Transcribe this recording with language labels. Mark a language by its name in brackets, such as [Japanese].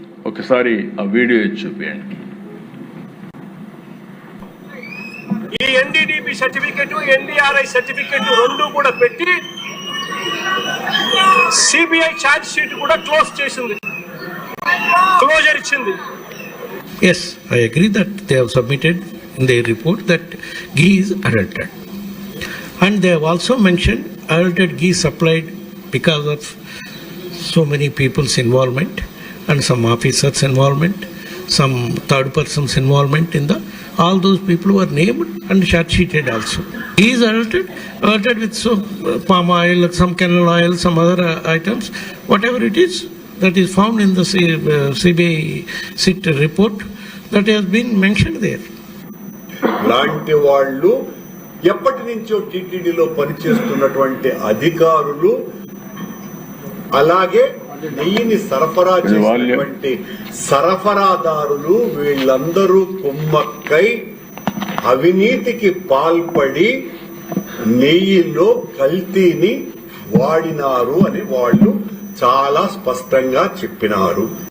[Telugu] ఒకసారి ఆ వీడియో చూపించండి. ఈ ఎన్డీడీపీ సర్టిఫికెట్, ఎన్డీఆర్ఐ సర్టిఫికెట్ రెండు కూడా పెట్టి సిబిఐ ఛార్జ్ షీట్ కూడా క్లోజర్ ఇచ్చింది. [English] Yes, I agree that they have submitted in their report that ghee is adulterated, and they have also mentioned adulterated ghee supplied because of so many people's involvement and some officers' involvement, some third persons' involvement in the. All those people were named and charge sheeted also. Ghee is adulterated with palm oil, some canola oil, some other items, whatever it is that is found in the CBI SIT report that has been mentioned there. [Telugu] లాంటి వాళ్ళు ఎప్పటి నుంచో టీటీడీలో పనిచేస్తున్నటువంటి అధికారులు, అలాగే నెయ్యిని సరఫరా చేసినటువంటి సరఫరాదారులు, వీళ్ళందరూ కుమ్మక్కై అవినీతికి పాల్పడి నెయ్యిలో కల్తీని వాడినారు అని వాళ్ళు చాలా స్పష్టంగా చెప్పినారు.